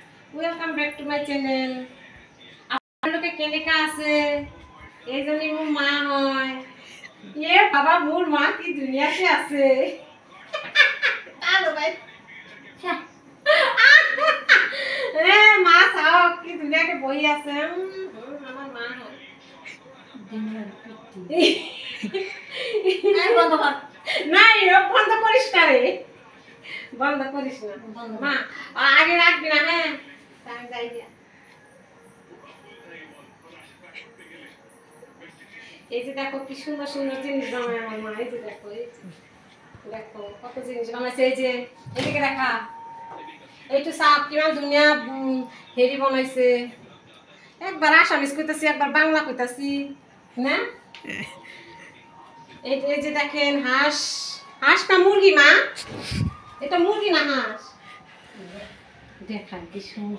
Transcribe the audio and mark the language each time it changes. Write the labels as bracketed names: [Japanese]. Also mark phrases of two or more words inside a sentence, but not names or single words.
[English] Welcome back to my channel. [Assamese] আপনালোকে কেনেকা আছে? এইজনী মোৰ মা হয়। এ বাবা, মোৰ মা কি ধুনীয়াকে আছে। এ মা চাওক কি ধুনীয়াকে বহি আছে। আমাৰ মা হয়। [Bangla] নাই বন্ধ করিস না রে, বন্ধ করিস না মা, আগে রাখবি না। হ্যাঁ আমি যাই দিয়া। এই যে দেখো কি সুন্দর সুন্দর জিনিস বানায় আমার মা। এই যে দেখো, এই যে দেখো কত জিনিস বানাইছে। এই যে এদিকে দেখা, এইটু সাপ [Assamese] কিমান ধুনিয়া [Bangla] হেরি বানাইছে। একবার আসামিস কইতাছি, একবার বাংলা কইতাছি না। এই যে দেখেন হাঁস, হাঁস না মুরগি মা? এটা মুরগি না হাঁস? দেখান কি সুন্দর।